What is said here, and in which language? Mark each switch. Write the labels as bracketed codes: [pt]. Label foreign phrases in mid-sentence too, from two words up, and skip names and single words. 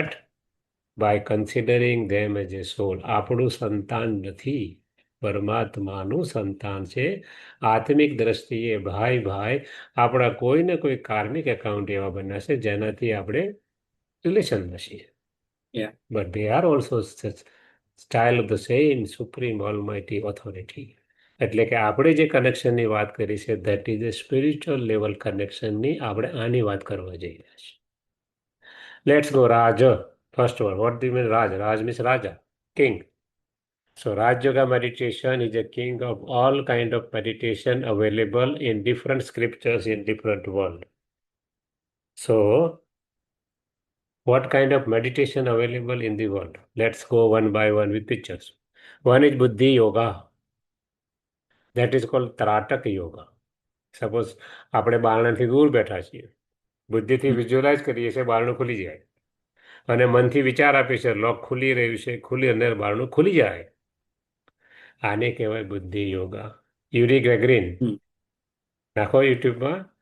[en] but by considering them as a soul. [gu] આપણું સંતાન નથી, પરમાત્માનું સંતાન છે. આત્મિક દ્રષ્ટિએ ભાઈ ભાઈ આપણા કોઈ ને કોઈ [en] karmic account [gu] એવા બન્યા છે જેનાથી આપણે રિલેશનમાં છીએ. [en] Yeah. But they are also style of the same supreme almighty authority. [gu] એટલે કે આપણે જે કનેક્શનની વાત કરી છે [en] that is a spiritual level [gu] કનેક્શનની આપણે આની વાત કરવા જઈ રહ્યા છીએ. [en] Let's go Raj. First one, what d mean Raj? Raj means raja, king. So Raj Yoga meditation is a king of all kind of meditation available in different scriptures in different world. So what kind of meditation available in the world? Let's go one by one with pictures. One is Buddhi Yoga. That is called Tratak Yoga. [gu] સપોઝ આપણે બારણાથી દૂર બેઠા છીએ, બુદ્ધિથી Hmm. વિઝ્યુઅલાઇઝ કરીએ છીએ, બારણું ખુલી જાય, અને મનથી વિચાર આપીએ છીએ લોક ખુલી રહ્યું છે, ખુલી અંદર બારણું ખુલી જાય. આને કહેવાય બુદ્ધિ યોગા. યુરી ગ્રેગરીન Hmm. નાખો યુટ્યુબમાં.